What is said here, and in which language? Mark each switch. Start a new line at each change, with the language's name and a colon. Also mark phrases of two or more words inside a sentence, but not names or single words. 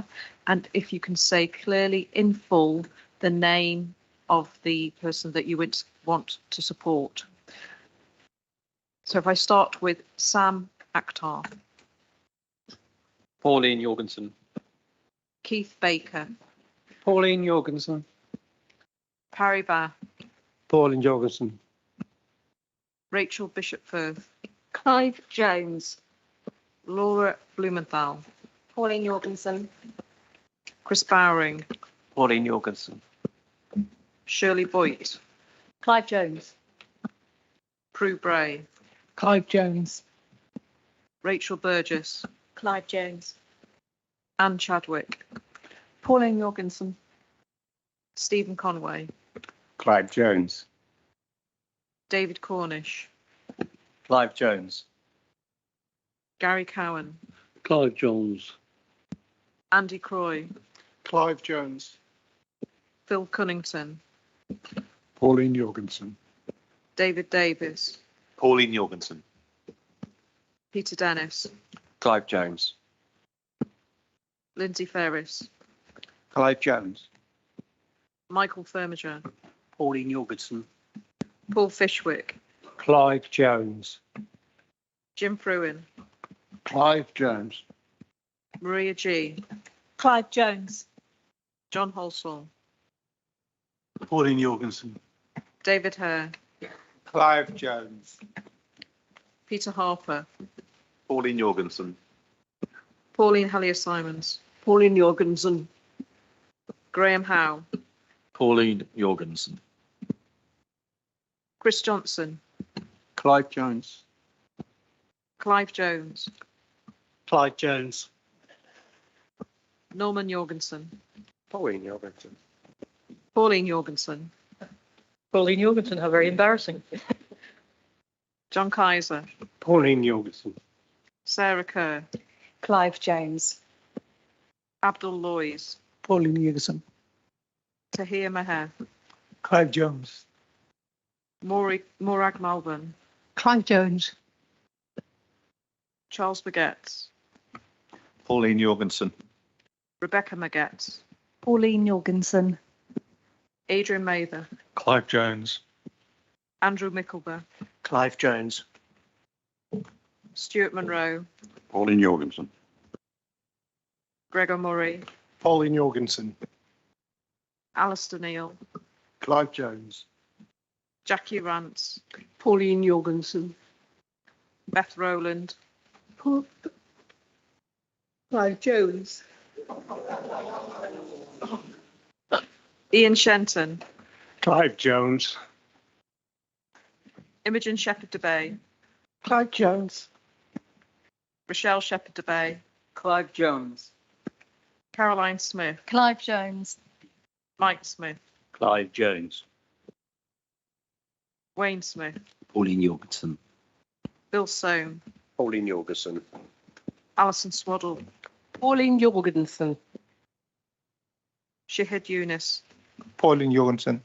English: And if you can say clearly in full the name of the person that you would want to support. So if I start with Sam Akhtar. Pauline Jorgensen. Keith Baker. Pauline Jorgensen. Parry Bath. Pauline Jorgensen. Rachel Bishop-Firth. Clive Jones. Laura Blumenthal. Pauline Jorgensen. Chris Bowring, Pauline Jorgensen. Shirley Boyt, Clive Jones. Prue Bray, Clive Jones. Rachel Burgess, Clive Jones. Anne Chadwick, Pauline Jorgensen. Stephen Conway, Clive Jones. David Cornish, Clive Jones. Gary Cowan, Clive Jones. Andy Croy, Clive Jones. Phil Cunnington, Pauline Jorgensen. David Davis, Pauline Jorgensen. Peter Dennis, Clive Jones. Lindsay Ferris, Clive Jones. Michael Firmager, Pauline Jorgensen. Paul Fishwick, Clive Jones. Jim Fruin, Clive Jones. Maria G, Clive Jones. John Halsall, Pauline Jorgensen. David Hare, Clive Jones. Peter Harper, Pauline Jorgensen. Pauline Hellier-Simons, Pauline Jorgensen. Graham Howe, Pauline Jorgensen. Chris Johnson, Clive Jones. Clive Jones, Clive Jones. Norman Jorgensen, Pauline Jorgensen. Pauline Jorgensen, Pauline Jorgensen, how very embarrassing. John Kaiser, Pauline Jorgensen. Sarah Kerr, Clive Jones. Abdul Loys, Pauline Jorgensen. Tahir Maher, Clive Jones. Morag Malvern, Clive Jones. Charles Baguette, Pauline Jorgensen. Rebecca Maguette, Pauline Jorgensen. Adrian Mather, Clive Jones. Andrew Mickelber, Clive Jones. Stuart Monroe, Pauline Jorgensen. Gregor Murray, Pauline Jorgensen. Alistair Neal, Clive Jones. Jackie Rance, Pauline Jorgensen. Beth Rowland, Clive Jones. Ian Shenton, Clive Jones. Imogen Shepherd de Bay, Clive Jones. Rochelle Shepherd de Bay, Clive Jones. Caroline Smith, Clive Jones. Mike Smith, Clive Jones. Wayne Smith, Pauline Jorgensen. Bill Soame, Pauline Jorgensen. Alison Swaddle, Pauline Jorgensen. Shahid Yunus. Pauline Jorgensen.